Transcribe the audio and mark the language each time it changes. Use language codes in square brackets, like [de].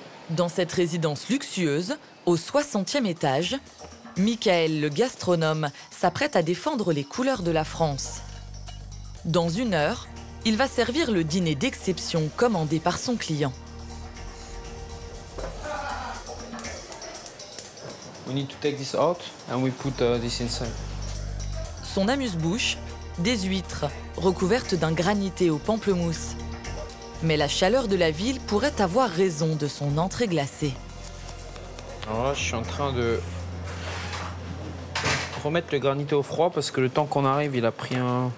[fr] Dans cette résidence luxueuse, au 60e étage, Michael, le gastronome, s'apprête à défendre les couleurs de la France. Dans 1 heure, il va servir le dîner d'exception commandé par son client. [en] We need to take this out and we put this inside. [fr] Son amuse-bouche, des huîtres recouvertes d'un granité au pamplemousse. Mais la chaleur de la ville pourrait avoir raison de son entrée glacée. Alors là, je suis en train de remettre le granité au froid parce que le temps qu'on arrive, il a pris un...